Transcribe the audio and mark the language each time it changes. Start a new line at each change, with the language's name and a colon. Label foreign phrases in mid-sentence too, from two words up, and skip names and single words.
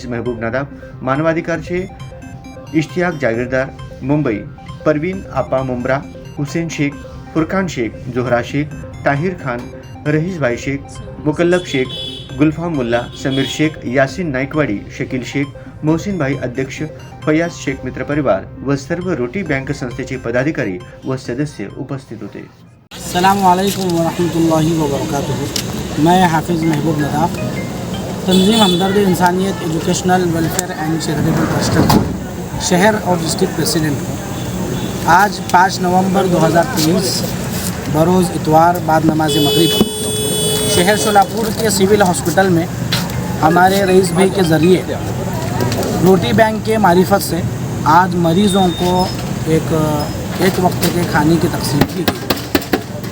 Marathi: महबूब नदाब, मानवाधिकारचे इश्तियाक जागीरदार मुंबई, परवीन आपा मुंब्रा, हुसेन शेख, फुरखान शेख, जोहरा शेख, ताहिर खान, रईस भाई शेख, मुकल्लब शेख, गुलफाम मुल्ला, समीर शेख, यासिन नाईकवाडी, शकील शेख, मोहसिन भाई अध्यक्ष, फयाज शेख मित्र परिवार व सर्व रोटी बँक संस्थेचे पदाधिकारी व सदस्य उपस्थित होते।
Arabic: السلام عليكم ورحمة الله وبركاته.
Urdu: میں حافظ محبوب نداب، تنظیم ہمدرد انسانیت ایجوکیشنل ویلفیئر اینڈ چیریٹیبل ٹرسٹ کا شہر اور
English: district president
Urdu: ہوں. آج 5 نومبر 2023 بروز اتوار بعد نماز مغرب شہر سولاپور کے
English: civil hospital
Urdu: میں ہمارے رئیس بھائی کے ذریعے روٹی بینک کے معرفت سے آج مریضوں کو ایک وقت کے کھانے کی تقسیم کی گئی.